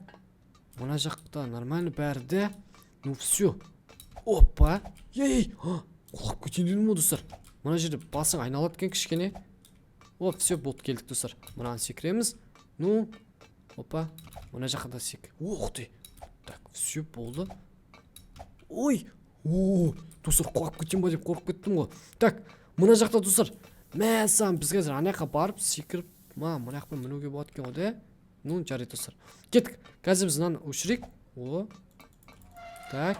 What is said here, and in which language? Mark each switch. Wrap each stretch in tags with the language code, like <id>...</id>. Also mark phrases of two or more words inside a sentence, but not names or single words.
<kk>Мына жақта нормально бәрі де.</kk> <ru>Ну все. Опа. Ей.</ru> <kk>Құлап кетейін ме достар? Мына жерде басың айналады екен кішкене. Оп, все, болды, келдік достар. Мынаны секіреміз. Ну, опа. Мына жаққа да сек.</kk> <ru>Ух ты. Так, все болды. Ой.</ru> <kk>Достар, құлап кетейін ба деп қорқып кеттім ғой. Так, мына жақта достар. Мәссаған, біз қазір ана жаққа барып секіріп, мына жақпен мінуге болады екен ғой да. Ну, жарайды достар. Кеттік. Қазір біз мынаны өшірейік. Так.</kk>